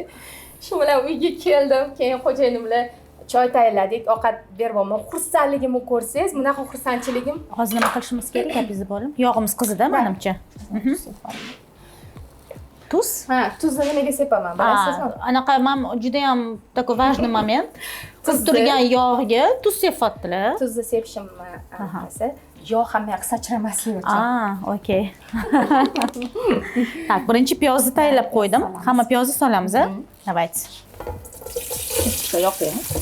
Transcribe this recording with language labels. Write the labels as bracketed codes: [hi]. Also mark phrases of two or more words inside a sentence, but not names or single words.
[uz] Shu bilan uyga keldim, keyin xo'jayinim bilan choy tayyorladik, ovqat beryapman. Xursandligimni ko'rsangiz, bunaqa xursandchiligim. Hozir nima qilishimiz kerak, gapingizni bo'lim? Yog'imiz qizida, menimcha. Tuz? Ha, tuzni nimaga sepaman, bilasizmi? Anaqa men juda ham [ru] такой важный момент. [uz] Qiz turgan yog'iga tuz sepyaptilar. Tuzni sepishimni anaqasi yog' ham yoq sachramasligi uchun. Okey. Tak, birinchi piyozni tayyorlab qo'ydim. Hamma piyozni solamiz, a? Давайте. Ikkita yog' qo'yamiz.